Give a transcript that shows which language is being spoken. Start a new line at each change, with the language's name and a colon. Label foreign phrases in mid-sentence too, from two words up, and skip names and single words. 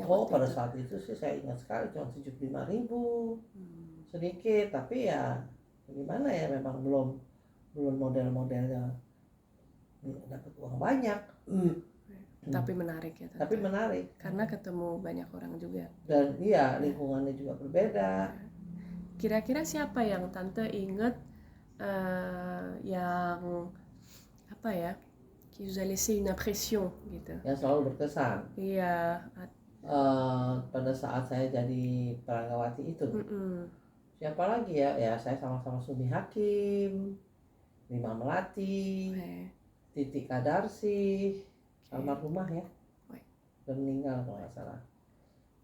Indonesian: Oh pada saat itu sih saya ingat sekali cuma 75.000, sedikit, tapi ya gimana ya memang belum model-modelnya dapat uang banyak. Tapi menarik ya. Tapi menarik karena ketemu banyak orang juga. Dan iya lingkungannya juga berbeda. Kira-kira siapa yang Tante ingat yang apa ya,
French: qui vous a laissé une impression gitu?
Indonesian: Yang selalu berkesan. Iya. Pada saat saya jadi peragawati itu. Siapa lagi ya? Ya saya sama-sama Sumi Hakim, Rima Melati, Titi Kadarsi, almarhumah ya, udah meninggal kalau nggak salah.